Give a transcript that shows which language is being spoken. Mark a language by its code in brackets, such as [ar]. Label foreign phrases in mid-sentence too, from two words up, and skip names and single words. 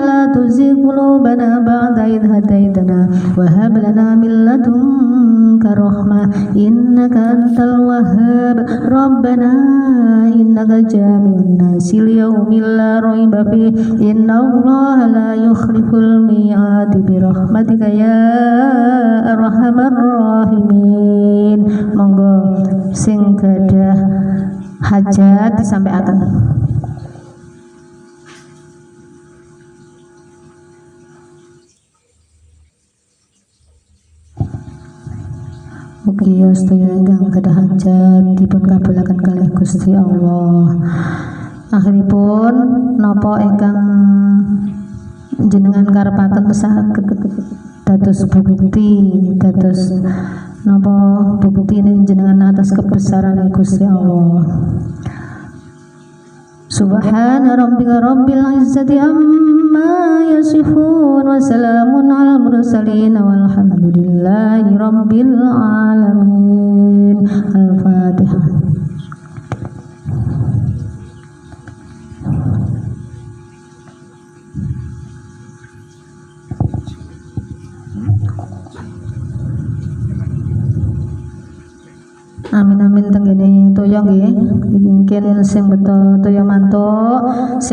[ar] لا تزغ قلوبنا بعد إذ هديتنا وهب لنا من لدنك رحمة إنك أنت الوهاب ربنا إنك جامع الناس ليوم لا ريب فيه إن الله لا يخلف الميعاد برحمتك يا أرحم الراحمين [jv] monggo sing gadah hajat disampaikan. Mugi sedaya ingkang gadah hajat dipun kabulaken kalih Gusti Allah. Akhiripun napa ingkang jenengan karepaken saged dados bukti dados napa bukti jenengan atas kebesaran Gusti Allah. [ar] سبحان ربك رب العزة عما يصفون وسلام على المرسلين والحمد لله رب العالمين. Al-Fatihah. [jv] Amin amin tenggene toya nggih mungkin sing beto toya mantuk sing